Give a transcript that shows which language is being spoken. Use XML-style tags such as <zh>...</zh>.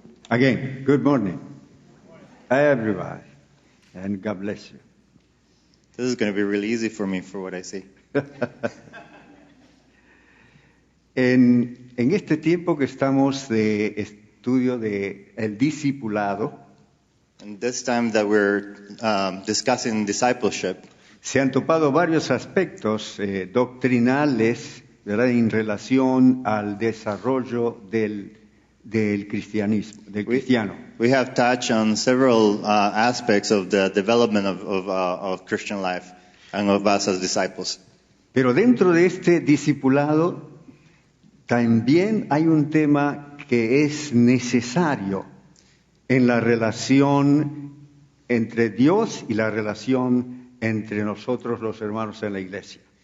<en>Again, good morning, everybody, and God bless you. This is going to be really easy for me for what I say.</en> <es>En este tiempo que estamos de estudio de el discipulado,</es> <en>And this time that we're discussing discipleship,</en> <es>se han topado varios aspectos doctrinales, ¿verdad?, en relación al desarrollo del cristianismo, del cristiano.</es> <en>we have touched on several aspects of the development of Christian life and of us as disciples.</en> <es>Pero dentro de este discipulado también hay un tema que es necesario en la relación entre Dios y la relación entre nosotros los hermanos en la iglesia.</es>